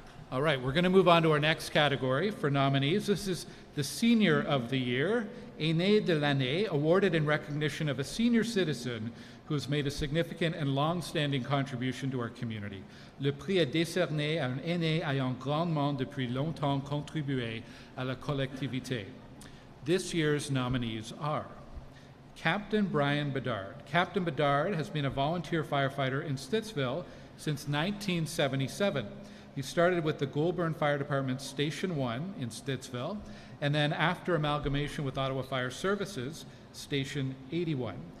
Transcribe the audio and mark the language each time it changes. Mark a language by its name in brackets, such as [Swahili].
[English] All right, we're going to move on to our next category for nominees. This is the Senior of the Year, Aîné de l'année, awarded in recognition of a senior citizen who has made a significant and long-standing contribution to our community. [French] Le prix est décerné à un aîné ayant grandement depuis longtemps contribué à la collectivité. [English] This year's nominees are Captain Brian Bedard. Captain Bedard has been a volunteer firefighter in Stittsville since 1977. He started with the Goulburn Fire Department's Station 1 in Stittsville, and then after amalgamation with Ottawa Fire Services, Station 81.